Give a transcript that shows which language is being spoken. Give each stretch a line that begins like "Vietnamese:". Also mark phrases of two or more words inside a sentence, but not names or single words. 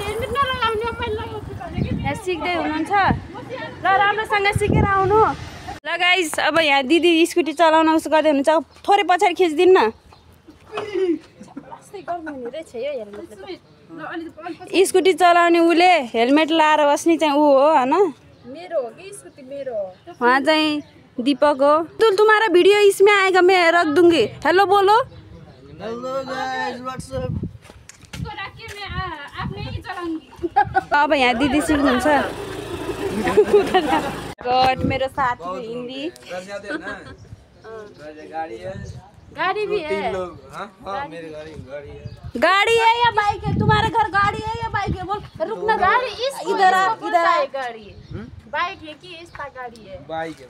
Nepali: यहाँ सिक्दै हुनुहुन्छ ल राम्रोसँग सिकेर आउनु ल गाइस अब यहाँ दिदी स्कुटी चलाउन उस गर्दै हुनुहुन्छ थोरै पछाडि खिचिदिनु न स्कुटी चलाउने उले हेलमेट लाएर बस्ने चाहिँ ऊ हो हैन मेरो हो कि स्कुटी मेरो हो? वहाँ चाहिँ दीपक हो।
Hindi: तुम्हारा वीडियो इसमें आएगा, मैं रख दूंगी। हेलो बोलो।
Nepali: अब यहाँ दिदी सिक्नुहुन्छ। गॉड मेरो साथी को हिंदी।
Hindi: गाड़ी भी है। गाड़ी है या बाइक है? तुम्हारे घर गाड़ी है या बाइक है? बोल रुकना। गाड़ी इधर आ, इधर आ। गाड़ी बाइक है कि इसका गाड़ी है? बाइक है